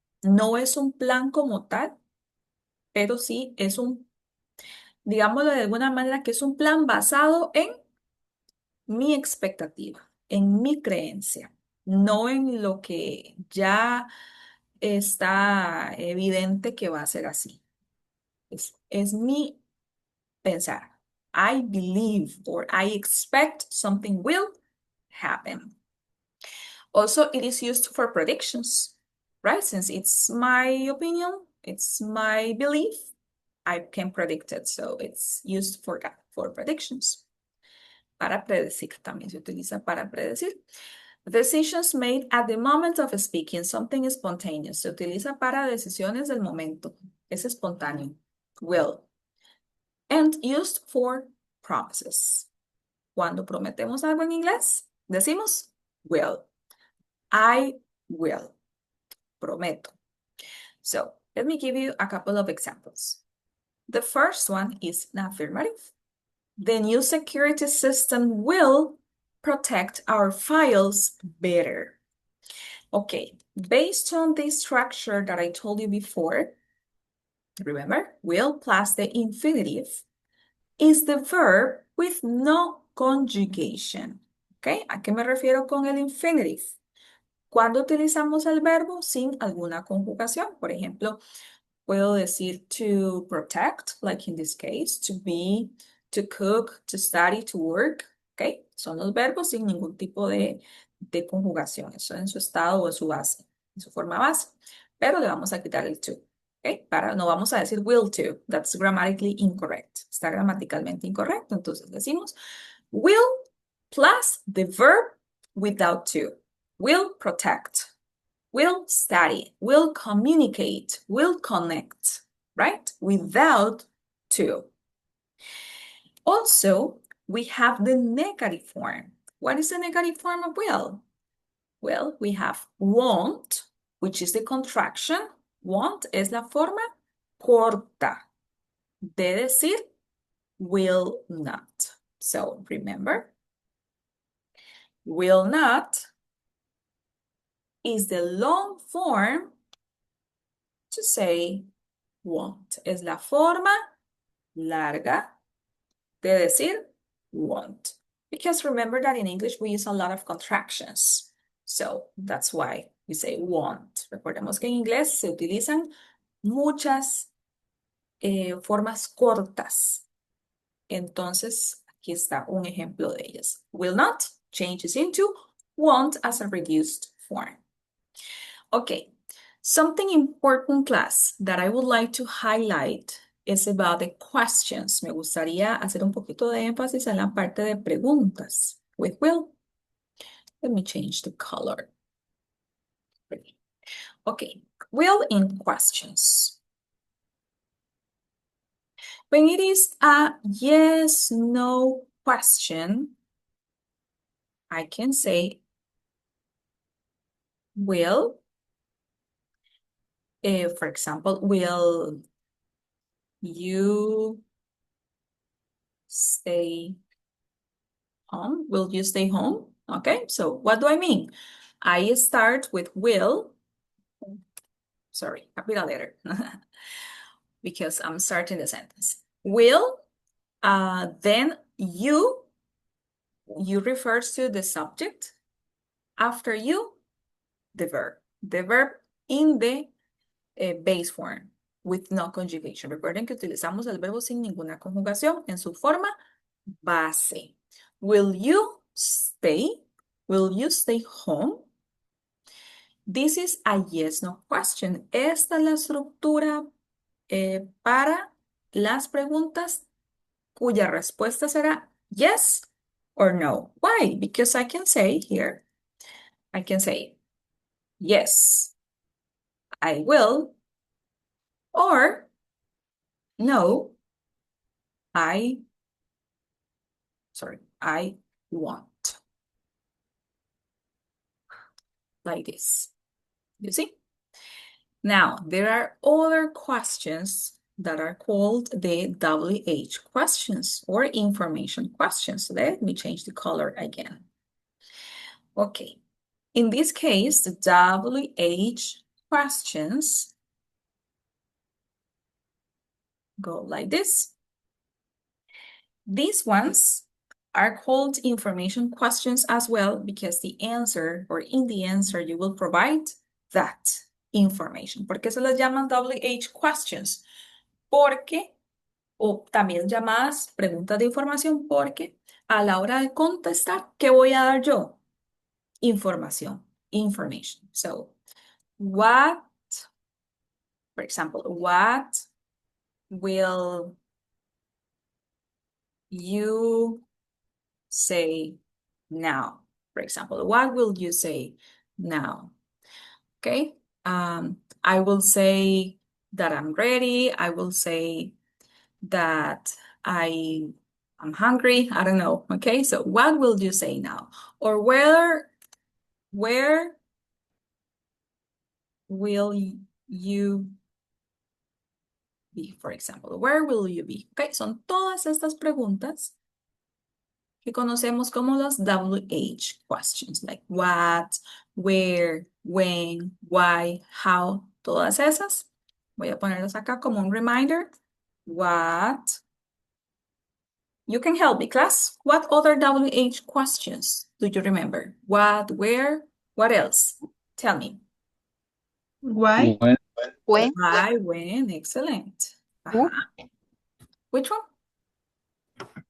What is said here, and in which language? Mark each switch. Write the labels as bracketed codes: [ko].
[es] No es un plan como tal, pero sí es digámoslo de alguna manera, que es un plan basado en mi expectativa, en mi creencia, no en lo que ya está evidente que va a ser así. Es mi pensar. [en] I believe or I expect something will happen. Also, it is used for predictions, right? Since it's my opinion, it's my belief, I can predict it. So it's used for that, for predictions. [es] Para predecir, también se utiliza para predecir. [en] Decisions made at the moment of speaking, something spontaneous. [es] Se utiliza para decisiones del momento. Es espontáneo. Will. [en] And used for promises. [es] Cuando prometemos algo en inglés, decimos will. [en] I will. [es] Prometo. [en] So let me give you a couple of examples. The first one is an affirmative. The new security system will protect our files better. Okay, based on the structure that I told you before, remember, will plus the infinitive is the verb with no conjugation. [es] Okay, ¿a qué me refiero con el infinitive? Cuando utilizamos el verbo sin alguna conjugación. Por ejemplo, puedo decir [en] to protect, like in this case, to be, to cook, to study, to work. [es] ¿Ok? Son los verbos sin ningún tipo de conjugación. Eso en su estado o en su base, en su forma base. Pero le vamos a quitar el to. ¿Ok? No vamos a decir will to. [en] That's grammatically incorrect. [es] Está gramaticalmente incorrecto. Entonces decimos [en] will plus the verb without to. Will protect, will study, will communicate, will connect, right? Without to. Also, we have the negative form. What is the negative form of will? Well, we have won't, which is the contraction. [es] Want es la forma corta de decir will not. [en] So remember, will not is the long form to say won't. [es] Es la forma larga de decir won't. [en] Because remember that in English we use a lot of contractions. So that's why we say won't. [es] Recordemos que en inglés se utilizan muchas formas cortas. Entonces, aquí está un ejemplo de ellas. [en] Will not changes into won't as a reduced form. Okay, something important, class, that I would like to highlight is about the questions. [es] Me gustaría hacer un poquito de énfasis en la parte de preguntas [en] with will. Let me change the color. Okay, will in questions. When it is a yes, no question, I can say will. For example, will you stay home? Will you stay home? Okay, so what do I mean? I start with will. Sorry, capital letter. Because I'm starting the sentence. Will, then you refers to the subject. After you, the verb. The verb in the base form with no conjugation. [es] Recuerden que utilizamos el verbo sin ninguna conjugación en su forma base. [en] Will you stay? Will you stay home? This is a yes, no question. [es] Esta es la estructura para las preguntas cuya respuesta será [en] yes or no. Why? Because I can say here, I can say yes, I will, or no, I won't. Like this. You see? Now, there are other questions that are called the WH questions or information questions. Let me change the color again. Okay. In this case, the WH questions go like this. These ones are called information questions as well because the answer, or in the answer, you will provide that information. [es] ¿Por qué se las llaman WH questions? Porque, o también llamadas preguntas de información, porque a la hora de contestar, ¿qué voy a dar yo? Información, [en] information. So, what, for example, what will you say now? For example, what will you say now? Okay, I will say that I'm ready. I will say that I'm hungry. I don't know. Okay, so what will you say now? Or where will you be, for example? Where will you be? [es] Okay, son todas estas preguntas que conocemos como las WH questions, [en] like what, where, when, why, how, [es] todas esas. Voy a ponerlas acá como un reminder. [en] What? You can help me, class. What other WH questions do you remember? What, where, what else? Tell me. Why? When? When? Why, when, excellent. Who? Ajá. Which one?